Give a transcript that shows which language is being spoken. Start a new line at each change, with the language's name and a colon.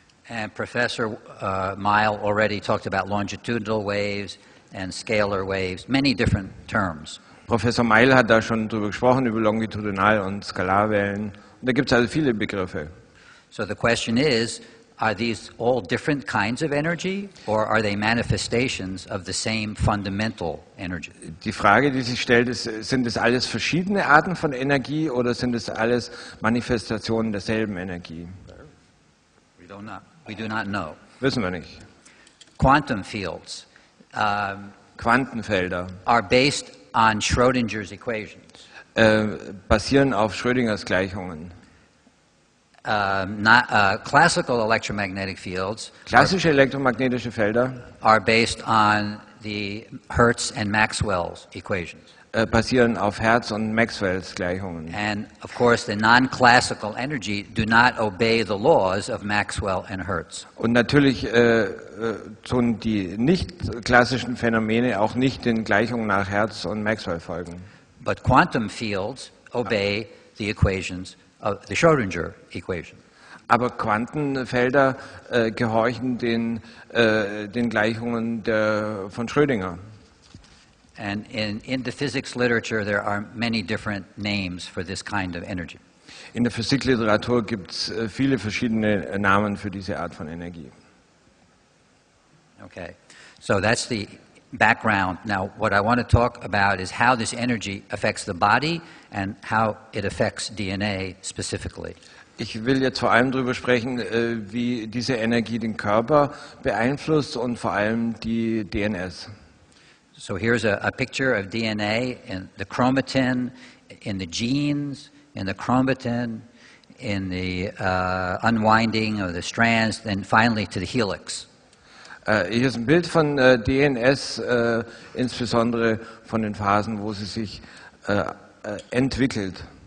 English: And Professor Mile already talked about longitudinal waves and scalar waves, many different terms.
German: Professor Meil hat da schon drüber gesprochen, über Longitudinal- und Skalarwellen. Und da gibt es also viele Begriffe.
English: So the question is, are these all different kinds of energy, or are they manifestations of the same fundamental energy?
German: Die Frage, die sich stellt, ist, sind es alles verschiedene Arten von Energie oder sind es alles Manifestationen derselben Energie?
English: We do not know.
German: Wissen wir nicht.
English: Quantum fields
German: Quantenfelder
English: are based on Schrödinger's equations.
German: basieren auf Schrödingers Gleichungen.
English: Classical electromagnetic fields
German: Klassische elektromagnetische Felder
English: are based on the Hertz and Maxwell's equations.
German: basieren auf Hertz und Maxwells Gleichungen.
English: And of course, the non-classical energy do not obey the laws of Maxwell and Hertz.
German: Und natürlich tun die nicht klassischen Phänomene auch nicht den Gleichungen nach Hertz und Maxwell folgen.
English: But quantum fields obey the equations of the Schrödinger equation.
German: Aber Quantenfelder gehorchen den Gleichungen von Schrödinger.
English: And in the physics literature, there are many different names for this kind of energy.
German: In der Physikliteratur gibt es viele verschiedene Namen für diese Art von Energie.
English: Okay, so that's the background. Now, what I want to talk about is how this energy affects the body and how it affects DNA specifically.
German: Ich will jetzt vor allem darüber sprechen, wie diese Energie den Körper beeinflusst und vor allem die DNS.
English: So here's a picture of DNA in the chromatin, in the genes, in the chromatin, in the unwinding of the strands, then finally to the helix.
German: Hier ist ein Bild von DNS, insbesondere von den Phasen, wo sie sich entwickelt.